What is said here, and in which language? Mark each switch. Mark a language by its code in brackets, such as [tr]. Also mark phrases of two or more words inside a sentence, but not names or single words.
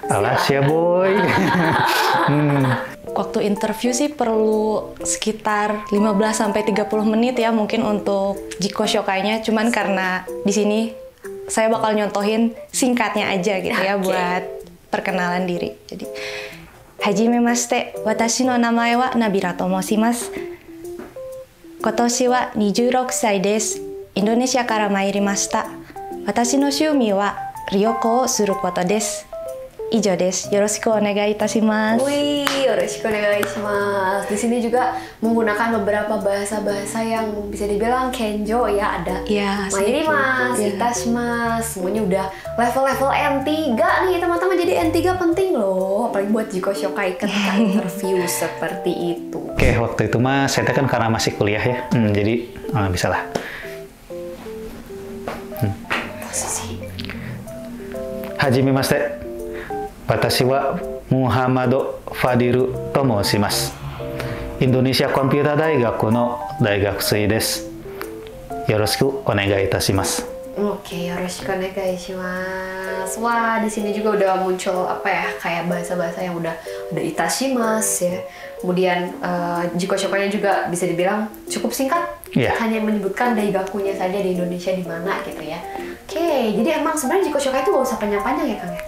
[id] Alas ya boy. Waktu interview sih perlu sekitar 15-30 menit ya mungkin untuk [ja] 自己紹介- [id] nya. Cuman karena di sini saya bakal nyontohin singkatnya aja gitu ya buat perkenalan diri. Jadi, [ja] はじめまして、私の名前はNabilaと申します. 今年は 26 歳です。インドネシアから参りました。私の趣味は旅行をすることです。以上です。よろしくお願いいたします。 Wih、よろしくお願いします. [id] Di sini juga menggunakan beberapa bahasa-bahasa yang bisa dibilang kenjo ya, ada mairimasu, itashimasu, semuanya udah level-level N3 nih teman-teman. Jadi N3 penting loh, apalagi buat [ja] 自己紹介 [id] ketika interview seperti itu. Oke, waktu itu mah saya kan karena masih kuliah ya, jadi bisa lah. [ja] はじめまして. Watashi wa Muhammadu Fadilu to moshimasu. Indonesia Computer Daigaku no daigakusui desu. よろしくお願いいたします. オケ、よろしくお願いします. [id] Wah, di sini juga udah muncul apa ya, kayak bahasa-bahasa yang udah ada itashimasu ya. Kemudian [ja] 自己紹介- [id] nya juga bisa dibilang cukup singkat. Hanya menyebutkan daigakunya saja di Indonesia di mana gitu ya. Oke, jadi emang sebenarnya [ja] 自己紹介 [id] itu gak usah panjang-panjang ya Kang ya?